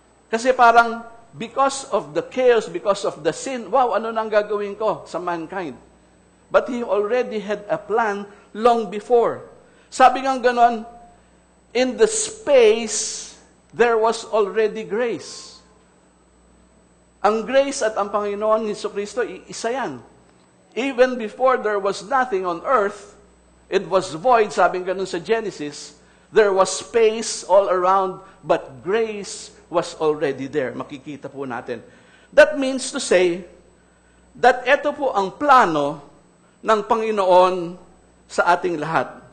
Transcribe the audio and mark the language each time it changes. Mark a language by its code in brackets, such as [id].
[tl] Kasi parang, [en] because of the chaos, because of the sin, wow, [tl] ano nang gagawin ko sa [en] mankind? But He already had a plan long before. [tl] Sabi nga ganon, [en] in the space, there was already grace. [tl] Ang grace at ang Panginoon Jesucristo, isa yan. [en] Even before there was nothing on earth, it was void, [tl] sabi nga ganon sa Genesis, [en] there was space all around, but grace was already there. [tl] Makikita po natin. [en] That means to say, that [tl] ito po ang plano ng Panginoon sa ating lahat.